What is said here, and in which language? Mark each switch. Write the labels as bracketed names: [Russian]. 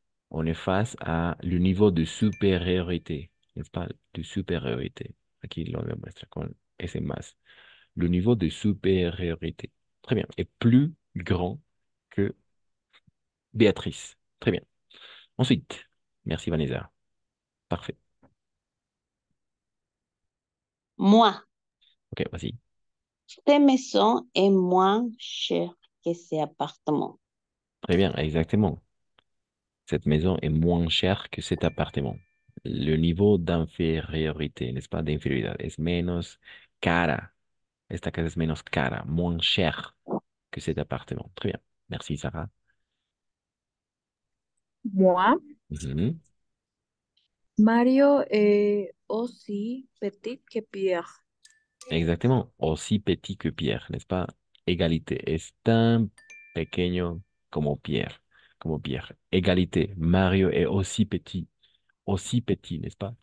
[French] On est face à le niveau de supériorité, n'est-ce pas? De supériorité. [Spanish] Aquí lo demuestra con ese más. [French] Le niveau de supériorité. Très bien. Est plus grand que Béatrice. Très bien. Ensuite, merci Vanessa. Parfait. Moi, Ok, vas-y. cette maison est moins chère que cet appartement. Très bien, exactement. Cette maison est moins chère que cet appartement. Le niveau d'infériorité, n'est-ce pas? [Spanish] D'inférioridad. Es menos cara. Esta casa es menos cara, [French] moins cher que cet appartement. Très bien. Merci, Sarah. Moi, Mhm. Mario est aussi petit que Pierre. Exactement. Aussi petit que Pierre, n'est-ce pas? Égalité. [Spanish] Es tan pequeño como Pierre. Como Pierre. Égalité. [French] Mario est aussi petit, n'est-ce pas?